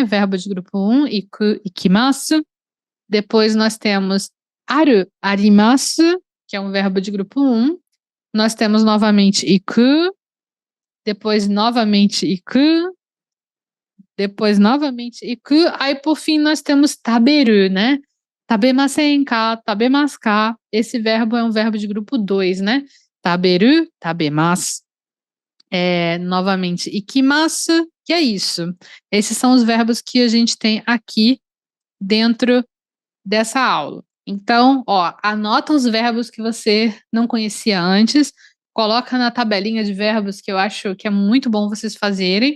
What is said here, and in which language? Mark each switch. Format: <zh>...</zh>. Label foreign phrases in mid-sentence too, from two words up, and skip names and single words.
<pt>Verbo de grupo 1,</pt> <ja>行く、行きます.</ja> <pt>Depois nós temos</pt> <ja>ある、あります,</ja> <pt>que é um verbo de grupo 1. Nós temos novamente iku, depois novamente iku, depois novamente iku, aí por fim nós temos taberu, né?</pt> <ja>食べませんか、食べますか.</ja> <pt>Esse verbo é um verbo de grupo 2, né?</pt> <ja>食べる、食べます.</ja> <pt>Novamente ikimasu, que é isso. Esses são os verbos que a gente tem aqui dentro dessa aula. Então, anota os verbos que você não conhecia antes, coloca na tabelinha de verbos que eu acho que é muito bom vocês fazerem.</pt>